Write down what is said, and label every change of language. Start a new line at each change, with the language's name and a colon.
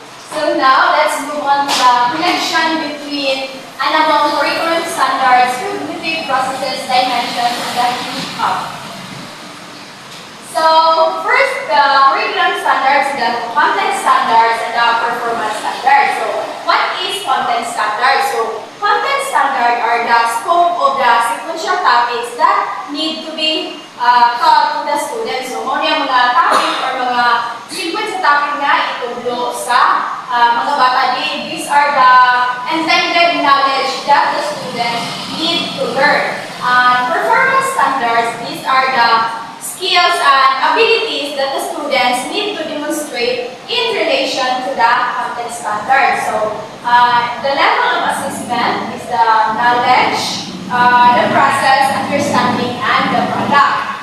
English: So now, let's move on to the connection between and among curriculum standards, cognitive processes, dimensions, and the huge hub. So first, the the content standards and the performance standards. So, what is content standards? So, content standard are the scope of the sequential topics that need to be taught to the students.
Cebuano: So, muna yung mga topic or mga sequence sa topic na itudlo sa mga bata din.
English: These are the intended knowledge that the students need to learn. Performance standards, these are the skills and abilities that the students need to demonstrate in relation to the content standard. So, the level of assessment is the knowledge, the process, understanding, and the product.